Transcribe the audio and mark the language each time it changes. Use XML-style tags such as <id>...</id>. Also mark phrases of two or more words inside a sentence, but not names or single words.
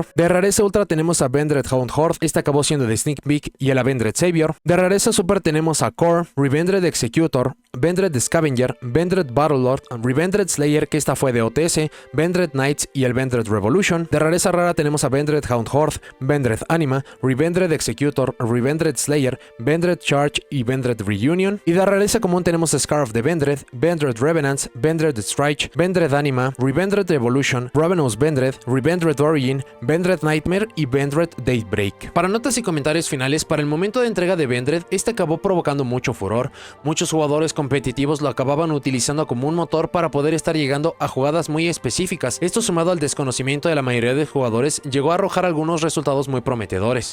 <es>De rareza ultra tenemos a Vendred Hound Horde, este acabó siendo de Sneak Peek y el Vendred Savior. De rareza super tenemos a Core, Revendred Executor, Vendred Scavenger, Vendred Battlelord, Revendred Slayer, que esta fue de OTS, Vendred Knights y el Vendred Revolution. De rareza rara tenemos a Vendred Hound Horde, Vendred Anima, Revendred Executor, Revendred Slayer, Vendred Charge y Vendred Reunion. Y de rareza común tenemos a Scar of the Vendred, Vendred Revenants, Vendred Strike, Vendred Anima, Revendred Evolution, Ravenous Vendred, Revendred Origin, Vendred Nightmare y Vendred Daybreak. Para notas y comentarios finales, para el momento de entrega de Vendred, este acabó provocando mucho furor. Muchos jugadores competitivos lo acababan utilizando como un motor para poder estar llegando a jugadas muy específicas. Esto, sumado al desconocimiento de la mayoría de jugadores, llegó a arrojar algunos resultados muy prometedores.</es>